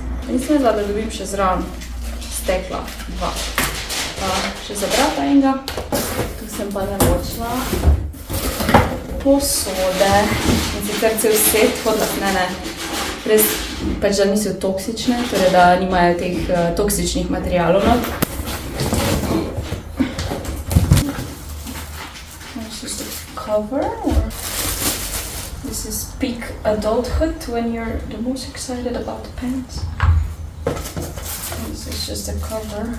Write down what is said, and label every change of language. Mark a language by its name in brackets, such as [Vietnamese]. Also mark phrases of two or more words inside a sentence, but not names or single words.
[Slovenian] In sem vedela, da dobim še zraven stekla 2. Še za brata enega. Tu sem pa naročila posode. In sicer cel set, hodila ne, res pač, da niso toksične, torej da nimajo teh toksičnih materialov not. [English] This is the cover, or this is peak adulthood when you're the most excited about the pants. And this is just the cover.